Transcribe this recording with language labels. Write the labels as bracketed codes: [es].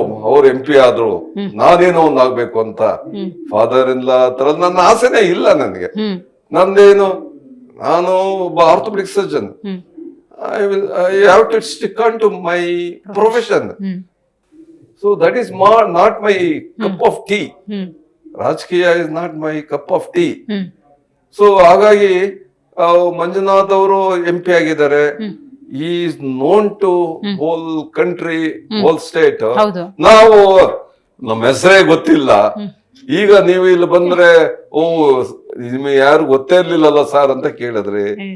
[kn] ಅವ್ರು MP ಆದ್ರು ನಾನೇನೋ ಒಂದಾಗ್ಬೇಕು ಅಂತ ಫಾದರ್ ಇಲ್ಲ ತರ ನನ್ನ ಆಸೆನೇ ಇಲ್ಲ ನನಗೆ. ನಂದೇನು, ನಾನು ಒಬ್ಬ orthopaedic surgeon. [en] I have to stick on to my profession. So that is not my cup of tea. ರಾಜಕೀಯ is not my cup of tea. [kn] So ಹಾಗಾಗಿ ಮಂಜುನಾಥ್ ಅವರು MP ಆಗಿದ್ದಾರೆ. [en] He is known to whole country, whole state. [kn] ನಾವು ನಮ್ಮ ಹೆಸರೇ ಗೊತ್ತಿಲ್ಲ. ಈಗ ನೀವು ಇಲ್ಲಿ ಬಂದ್ರೆ, ನಿಮಗೆ ಯಾರು ಗೊತ್ತೇ ಇರ್ಲಿಲ್ಲಲ್ಲ ಸರ್ ಅಂತ ಕೇಳಿದ್ರಿ.